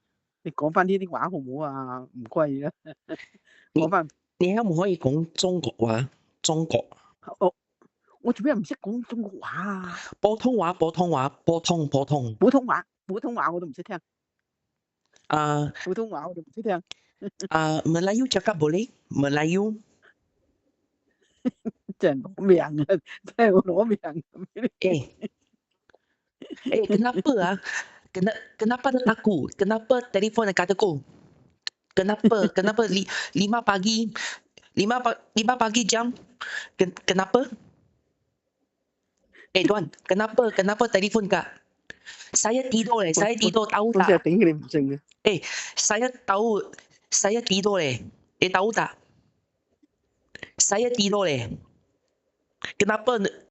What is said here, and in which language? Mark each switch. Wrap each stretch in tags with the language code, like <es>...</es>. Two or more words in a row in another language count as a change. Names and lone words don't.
<yue>你講翻呢啲話好唔好啊？唔該啊，講翻。你可唔可以講中國話？中國。我做咩唔識講中國話啊？普通話，普通話，普通。普通話我都唔識聽。普通話我都唔識聽。</yue> <ms>Melayu cakap boleh? Melayu?</ms> <yue>真係攞命啊！真係攞命</yue> <ms>kenapa ah? Kenapa dia takut? Kenapa telefon dekat aku? Kenapa 5 pagi 5 pagi jam? Kenapa? Tuan, kenapa telefon kak? Saya tidur saya tidur tahu</ms> <yue>我真係</yue> <ms>tak?</ms> <yue>頂你唔順嘅。</yue> <ms>Saya tidur tahu tak? Saya tidur Kenapa?</ms>